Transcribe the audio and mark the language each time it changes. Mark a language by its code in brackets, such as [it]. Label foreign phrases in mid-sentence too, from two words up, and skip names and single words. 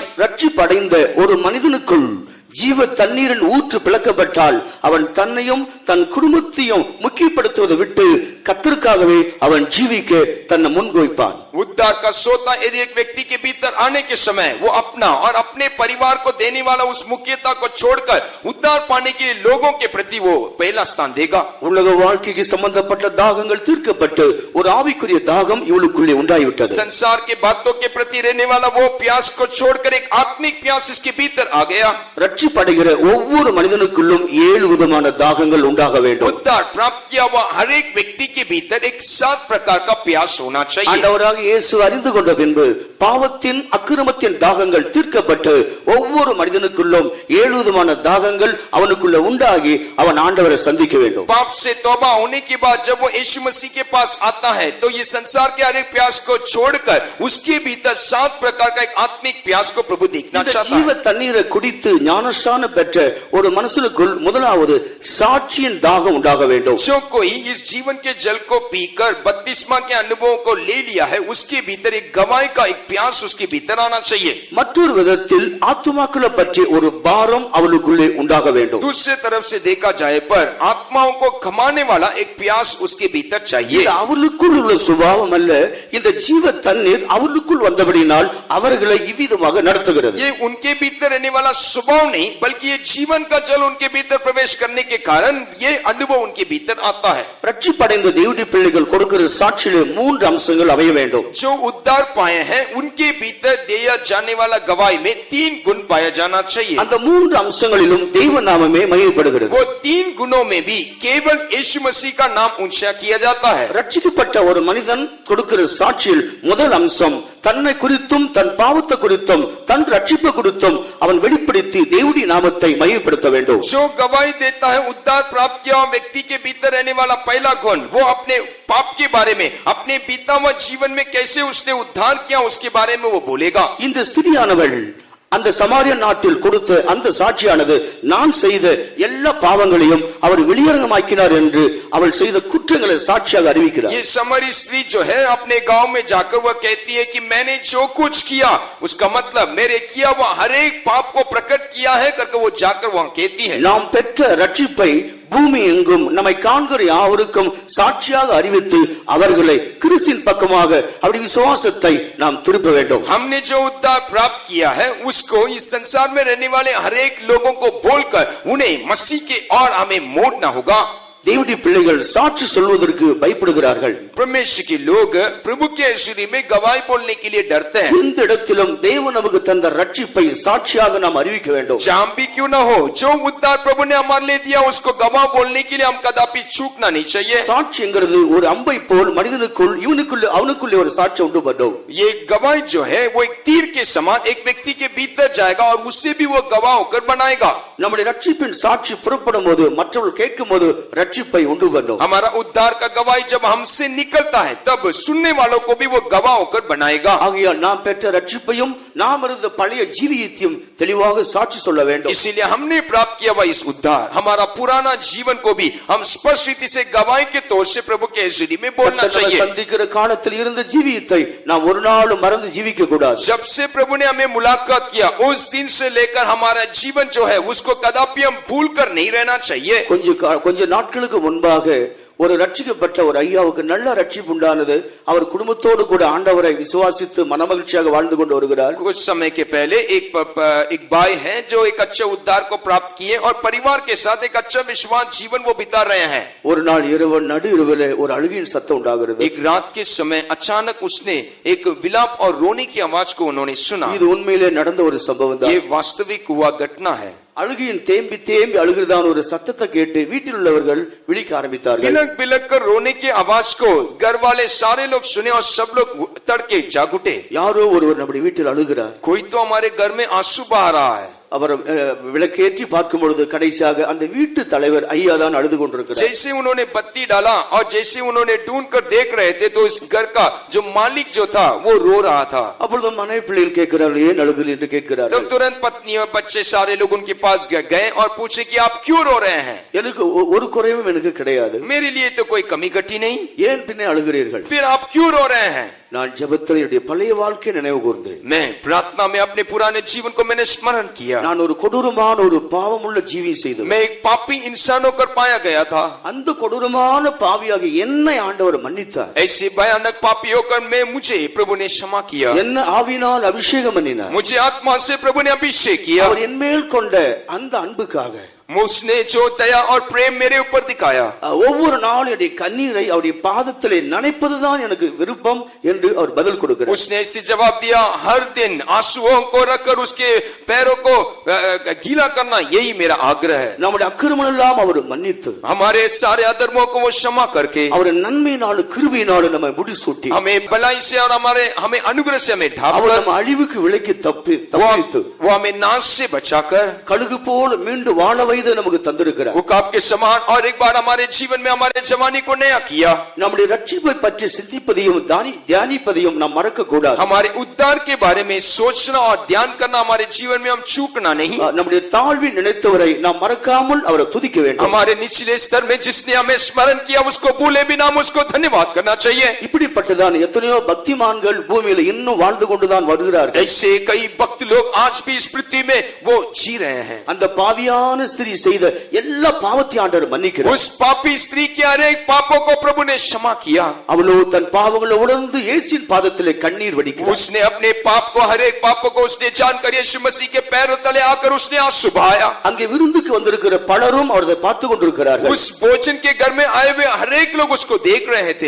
[ta] ரட்சிப்படைந்த ஒரு மனிதனுக்குள் ஜீவ தண்ணீரின் ஊற்று பிளக்கப்பட்டால் அவன் தன்னையும் தன் குடும்பத்தையும் முக்கியப்படுத்துவதை விட்டு கர்த்தருக்காகவே அவன் ஜீவிக்க தன்னை முன்வைப்பான். [hi] उद्धार का सोता यदि एक व्यक्ति के भीतर आने के समय वो अपना और अपने परिवार को देने वाला उस मुख्यता को छोड़कर उद्धार पाने के लिए लोगों के प्रति वो पहला स्थान देगा। [ta] உலக வாழ்க்கைக்கு சம்பந்தப்பட்ட தாகங்கள் தீர்க்கப்பட்டு ஒரு ஆவிக்குரிய தாகம் இவளுக்குள்ளே உண்டாகிவிட்டது. [hi] संसार के बातों के प्रति रहने वाला वो प्यास को छोड़कर एक आत्मिक प्यास इसके भीतर आ गया। [ta] ரட்சிப்படைகிற ஒவ்வொரு மனிதனுக்குள்ளும் 7 விதமான தாகங்கள் உண்டாக வேண்டும். [hi] उद्धार प्राप्त किया हुआ हर एक व्यक्ति के भीतर एक 7 प्रकार का प्यास होना चाहिए। [ta] ஆண்டவராக இயேசு அறிந்து கொண்ட பின்பு பாவத்தின் அக்கிரமத்தின் தாகங்கள் தீர்க்கப்பட்டு ஒவ்வொரு மனிதனுக்குள்ளும் 7 விதமான தாகங்கள் அவனுக்குள்ள உண்டாகி அவன் ஆண்டவரை சந்திக்க வேண்டும். [hi] पाप से तौबा होने के बाद जब वो यीशु मसीह के पास आता है तो ये संसार के हर एक प्यास को छोड़कर उसके भीतर 7 प्रकार का एक आत्मिक प्यास को प्रभु देखना [ta] இந்த [hi] चाहता [ta] ஜீவ [hi] है। [ta] தண்ணீரை குடித்து ஞானஸ்நானம் பெற்ற ஒரு மனுஷனுக்குள் முதலாவது சாட்சியின் தாகம் உண்டாக வேண்டும். [hi] जो कोई इस जीवन के जल को पीकर बपतिस्मा के अनुभवों को ले लिया है उसके भीतर एक गवाही का एक प्यास उसके भीतर आना चाहिए। [ta] மற்றொரு விதத்தில் ஆத்துமாக்களை பற்றி ஒரு பாரம் அவளுக்குள்ளே உண்டாக வேண்டும். [hi] दूसरे तरफ से देखा जाए पर आत्माओं को कमाने वाला एक प्यास उसके भीतर चाहिए। [ta] இது அவளுக்குள் உள்ள சுபாவம் அல்ல, இந்த ஜீவ தண்ணீர் அவளுக்குள் வந்தபடினால் அவர்களை இவ்விதமாக நடத்துகிறது. [hi] ये उनके भीतर रहने वाला स्वभाव नहीं बल्कि ये जीवन का जल उनके भीतर प्रवेश करने के कारण ये अनुभव उनके भीतर आता है। [ta] ரட்சிப்படைந்த தேவனுடைய பிள்ளைகள் கொடுக்கிற சாட்சியிலே 3 அம்சங்கள் அமைய வேண்டும். [hi] जो उद्धार पाए हैं उनके भीतर दिया जाने वाला गवाही में 3 गुण पाया जाना चाहिए। [ta] அந்த 3 அம்சங்களிலும் தெய்வ நாமமே மகிமைப்படுகிறது. [hi] वो 3 गुणों में भी केवल यीशु मसीह का नाम ऊंचा किया जाता है। [ta] ரட்சிக்கப்பட்ட ஒரு மனிதன் கொடுக்கிற சாட்சியில் முதல் அம்சம் தன்னை குறித்தும் தன் பாவத்தை குறித்தும் தன் ரட்சிப்பு குறித்தும் அவன் வெளிப்படுத்தி தேவனுடைய நாமத்தை மகிமைப்படுத்த வேண்டும். [hi] जो गवाही देता है उद्धार प्राप्त किया हुआ व्यक्ति के भीतर रहने वाला पहला गुण वो अपने पाप के बारे में अपने बीता हुआ जीवन में कैसे उसने उद्धार किया उसके बारे में वो बोलेगा। [ta] இந்த ஸ்திரியானவள் அந்த சமாரிய நாட்டில் கொடுத்த அந்த சாட்சியானது நான் செய்த எல்லா பாவங்களையும் அவர் வெளியரங்கமாக்கினார் என்று அவள் செய்த குற்றங்களை சாட்சியாக அறிவிக்கிறார். [hi] ये समरी स्त्री जो है अपने गांव में जाकर वह कहती है कि मैंने जो कुछ किया उसका मतलब मेरे किया हुआ हर एक पाप को प्रकट किया है करके वो जाकर वहां कहती है। [ta] நாம் பெற்ற ரட்சிப்பை பூமி எங்கும் நம்மை காண்கிற யாவருக்கும் சாட்சியாக அறிவித்து அவர்களை கிறிஸ்துவின் பக்கமாக அவருடைய விசுவாசத்தை நாம் திருப்ப வேண்டும். [hi] हमने जो उद्धार प्राप्त किया है उसको इस संसार में रहने वाले हर एक लोगों को बोलकर उन्हें मसीह के और हमें मोड़ना होगा। [ta] தேவனுடைய பிள்ளைகள் சாட்சி சொல்வதற்கு பயப்படுகிறார்கள். [hi] परमेश्वर के लोग प्रभु के ऐश्वर्य में गवाही बोलने के लिए डरते हैं। [ta] இந்த இடத்திலும் தேவன் நமக்கு தந்த ரட்சிப்பை சாட்சியாக நாம் அறிவிக்க வேண்டும். [hi] जहां भी क्यों ना हो जो उद्धार प्रभु ने हमारे लिए दिया उसको गवाह बोलने के लिए हम कदापि चूकना नहीं चाहिए। [ta] சாட்சிங்கிறது ஒரு அம்பை போல் மனிதனுக்குள் இவனுக்குள்ள அவனுக்குள்ளே ஒரு சாட்சி உண்டு பண்ணும். [hi] ये गवाही जो है वो एक तीर के समान एक व्यक्ति के भीतर जाएगा और उससे भी वो गवाह होकर बनाएगा। [ta] நம்முடைய ரட்சிப்பின் சாட்சி புறப்படும் போது மற்றவர்கள் கேட்கும் போது ரட்சிப்பை உண்டு பண்ணும். [hi] हमारा उद्धार का गवाही जब हमसे निकलता है तब सुनने वालों को भी वो गवाह होकर बनाएगा। [ta] ஆகையால் நாம் பெற்ற ரட்சிப்பையும் நாம் இருந்த பழைய ஜீவியத்தையும் தெளிவாக சாட்சி சொல்ல வேண்டும். [hi] इसीलिए हमने प्राप्त किया हुआ इस उद्धार हमारा पुराना जीवन को भी हम स्पष्ट रीति से गवाही के तौर से प्रभु के ऐश्वर्य में बोलना चाहिए। [ta] சந்திக்கிற காலத்தில் இருந்த ஜீவியத்தை நாம் ஒரு நாளும் மறந்து ஜீவிக்க கூடாது. [hi] जब से प्रभु ने हमें मुलाकात किया उस दिन से लेकर हमारा जीवन जो है उसको कदापि हम भूल कर नहीं रहना चाहिए। [ta] கொஞ்ச நாட்களுக்கு முன்பாக ஒரு ரட்சிக்கப்பட்ட ஒரு ஐயாவுக்கு நல்ல ரட்சிப்பு உண்டானது. அவர் குடும்பத்தோடு கூட ஆண்டவரை விசுவாசித்து மனமகிழ்ச்சியாக வாழ்ந்து கொண்டு வருகிறார். [hi] कुछ समय के पहले एक भाई है जो एक अच्छे उद्धार को प्राप्त किए और परिवार के साथ एक अच्छा विश्वास जीवन वो बिता रहे हैं। [ta] ஒரு நாள் இரவு நடு இரவிலே ஒரு அழுகையின் சத்தம் உண்டாகிறது. [hi] एक रात के समय अचानक उसने एक विलाप और रोने की आवाज को उन्होंने सुना। [ta] இது உண்மையிலே நடந்த ஒரு சம்பவம் தான். [hi] ये वास्तविक हुआ घटना है। [ta] அழுகையின் தேம்பி தேம்பி அழுகிறதான ஒரு சத்தத்தை கேட்டு வீட்டில் உள்ளவர்கள் விழிக்க ஆரம்பித்தார்கள். [hi] बिलक बिलक कर रोने की आवाज को घर वाले सारे लोग सुने और सब लोग तड़के जाग उठे। [ta] யாரோ ஒருவர் நம்முடைய வீட்டில் அழுகிறார். [hi] कोई तो हमारे घर में आंसू बहा रहा है। [ta] அவர் விளக்கேற்றி பார்க்கும் பொழுது கடைசியாக அந்த வீட்டு தலைவர் ஐயா தான் அழுது கொண்டிருக்கிறார். [hi] जैसे उन्होंने बत्ती डाला और जैसे उन्होंने ढूंढ कर देख रहे थे तो इस घर का जो मालिक जो था वो रो रहा था। [ta] அப்பொழுது மனைவி பிள்ளைகள் கேட்கிறார்கள், ஏன் அழுகிறீர்கள் என்று கேட்கிறார்கள். [hi] तब तुरंत पत्नी और बच्चे सारे लोग उनके पास गए और पूछे कि आप क्यों रो रहे हैं? [ta] எனக்கு ஒரு குறைவும் எனக்கு கிடையாது. [hi] मेरे लिए तो कोई कमी घटी नहीं, [ta] ஏன் பின்னே அழுகிறீர்கள்? [hi] फिर आप क्यों रो रहे हैं? [ta] நான் ஜெபத்தில் என்னுடைய பழைய வாழ்க்கையை நினைவு கூர்ந்தேன். [hi] मैं प्रार्थना में अपने पुराने जीवन को मैंने स्मरण किया। [ta] நான் ஒரு கொடூரமான ஒரு பாவமுள்ள ஜீவி செய்தேன். [hi] मैं एक पापी इंसान होकर पाया गया था। [ta] அந்த கொடூரமான பாவியாக என்னை ஆண்டவர் மன்னித்தார். [hi] ऐसे भयानक पापी होकर मैं मुझे प्रभु ने क्षमा किया। [ta] என்ன ஆவியினால் அபிஷேகம் பண்ணினார். [hi] मुझे आत्मा से प्रभु ने अभिषेक किया। [ta] அவர் என் மேல் கொண்ட அந்த அன்புக்காக [hi] उसने जो दया और प्रेम मेरे ऊपर दिखाया, [ta] ஒவ்வொரு நாளும் என்னுடைய கண்ணீரை அவருடைய பாதத்திலே நனைப்பதுதான் எனக்கு விருப்பம் என்று அவர் பதில் கொடுக்கிறார். [hi] उसने ऐसे जवाब दिया, हर दिन आंसुओं को रखकर उसके पैरों को गीला करना यही मेरा आग्रह है। [ta] நம்முடைய அக்கிரமம் எல்லாம் அவர் மன்னித்து [hi] हमारे सारे अधर्मों को वो क्षमा करके [ta] அவர் நன்மையினாலும் கிருபையினாலும் நம்மை முடிசூட்டி [hi] हमें भलाई से और हमें अनुग्रह से हमें ढांप [ta] அவர் [hi] कर [ta] நம்ம அழிவுக்கு விலக்கி தப்பித்து [hi] वो हमें नाश से बचाकर [ta] கழுகு போல மீண்டும் வாழ வைத்து நமக்கு தந்திருக்கிறார். [hi] वो काप के समान और एक बार हमारे जीवन में हमारे जवानी को नया किया। [ta] நம்முடைய ரட்சிப்பை பற்றி சிந்திப்பதையும் தியானிப்பதையும் நாம் மறக்க கூடாது. [hi] हमारे उद्धार के बारे में सोचना और ध्यान करना हमारे जीवन में हम चूकना नहीं। [ta] நம்முடைய தாழ்வில் நினைத்தவரை நாம் மறக்காமல் அவரை துதிக்க வேண்டும். [hi] हमारे निचले स्तर में जिसने हमें स्मरण किया उसको भूले बिना हम उसको धन्यवाद करना चाहिए। [ta] இப்படிப்பட்டதான் எத்தனையோ பக்திமான்கள் பூமியில இன்னும் வாழ்ந்து கொண்டுதான் வருகிறார்கள். [hi] ऐसे कई भक्त लोग आज भी इस पृथ्वी में वो जी रहे हैं। [ta] அந்த பாவியான ஸ்திரீ செய்த எல்லா பாவத்தையும் ஆண்டவர் மன்னிக்கிறார். [hi] उस पापी स्त्री के हरेक पापों को प्रभु ने क्षमा किया। [ta] அவளோ தன் பாவங்களை உணர்ந்து இயேசுவின் பாதத்திலே கண்ணீர் வடிக்கிறார். [hi] उसने अपने पाप को हरेक पापों को उसने जानकर यीशु मसीह के पैरों तले आकर उसने आंसू बहाया। [ta] அங்கே விருந்துக்கு வந்திருக்கிற பலரும் அவரை பார்த்து கொண்டிருக்கிறார்கள். [hi] उस भोजन के घर में आए हुए हरेक लोग उसको देख रहे थे।